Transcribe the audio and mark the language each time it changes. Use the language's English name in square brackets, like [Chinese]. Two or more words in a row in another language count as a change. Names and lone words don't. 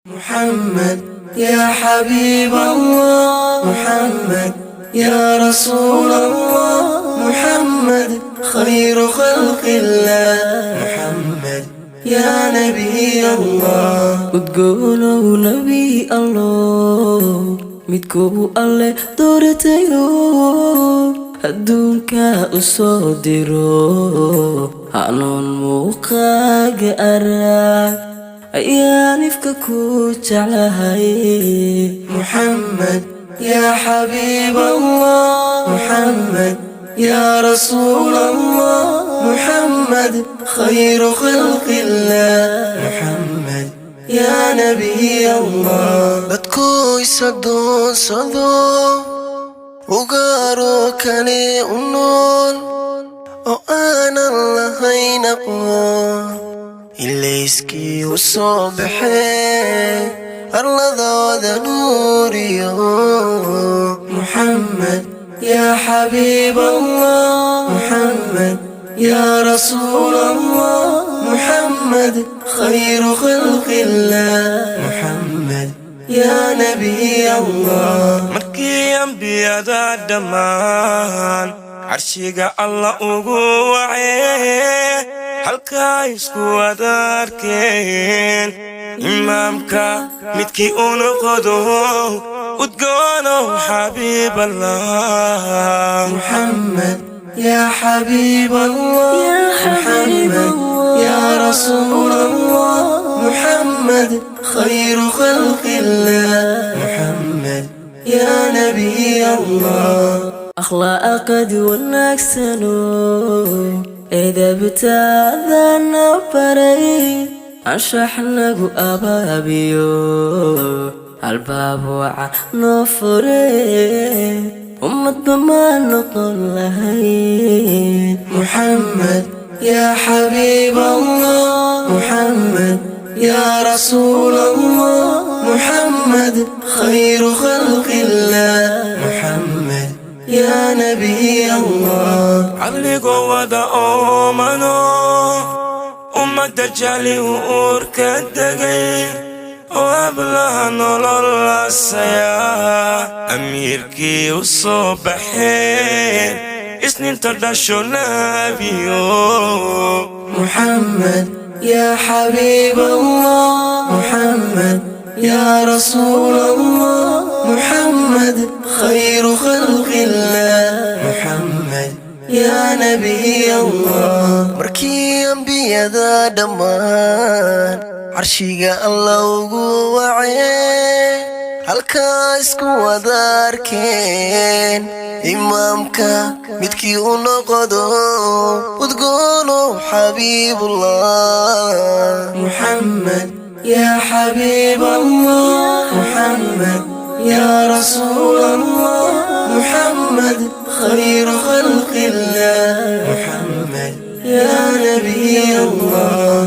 [Arabic] محمد يا حبيب الله، محمد يا رسول الله، محمد خير خلق الله، محمد يا نبي الله. وتقولوا نبي الله [Somali] midkuu alle dooratayo adduunka u soo diro hanuun muuqaaga arag ayaan ifka ku jeclahay. [Arabic] محمد يا حبيب الله، محمد يا رسول الله، محمد خير خلق الله، محمد يا نبي الله. [Somali] dadku isadoonsado ugaaro kale u nool oo aanan lahayn aqoon ilayskii u soo baxee arladooda nuuriyo. [Arabic] محمد يا حبيب الله، محمد يا رسول الله، محمد خير خلق الله، محمد يا نبي الله. [Somali] markii ambiyada dhammaan carshiga alla ugu wacee halkaa isku wada arkeen imaamka midkii u noqdo udgoonow [Arabic] حبيب الله. محمد يا حبيب الله، محمد يا رسول الله، محمد خير خلق الله، محمد يا نبي الله. [Somali] akhlaaqad wanaagsano edabtaadana baray anshaxnagu abaabiyo albaab waca noo fure ummadba maa noqon lahayn. [Arabic] محمد يا حبيب الله، محمد يا رسول الله، محمد خير خلق الله، محمد يا نبي الله. [Somali] caqligoo wada oomano ummadda jali u uurka degay oo hablaha nolol laasaya amiirkii u soo baxeen isniinta dhasho nabiyo. [Arabic] محمد يا حبيب الله، محمد يا رسول الله، محمد خير خلق الله، محمد يا نبي الله. [Somali] markii ambiyada dhammaan carshiga alla ugu wacee halkaa isku wada arkeen imaamka midkii u noqdo udgoonow xabiibullah. [Arabic] محمد يا حبيب الله، محمد يا رسول الله، محمد خير خلق الله، محمد يا نبي الله.